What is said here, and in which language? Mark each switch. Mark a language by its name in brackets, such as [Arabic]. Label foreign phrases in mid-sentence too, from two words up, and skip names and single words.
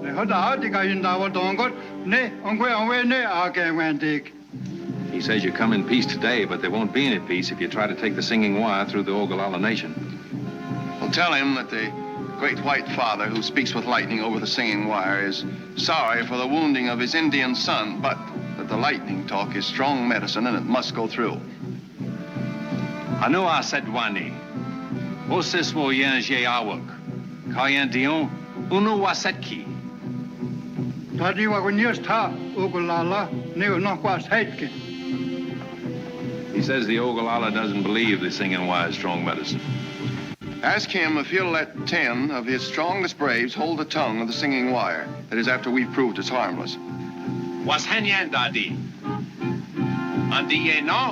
[English] He says you come in peace today, but there won't be any peace if you try to take the singing wire through the Ogallala Nation. Well, tell him that the great white father who speaks with lightning over the singing wire is sorry for the wounding of his Indian son, but that the lightning talk is strong medicine and it must go through. Anu asedwani. Osis wo yen je awak. Kayan dion unu wasetki. Tadi wa ta Ogallala ne no kwas hetke. He says the Ogallala doesn't believe the singing wire is strong medicine. Ask him if he'll let 10 of his strongest braves hold the tongue of the singing wire. That is, after we've proved it's harmless. Was henyan dadi. Andi ye no?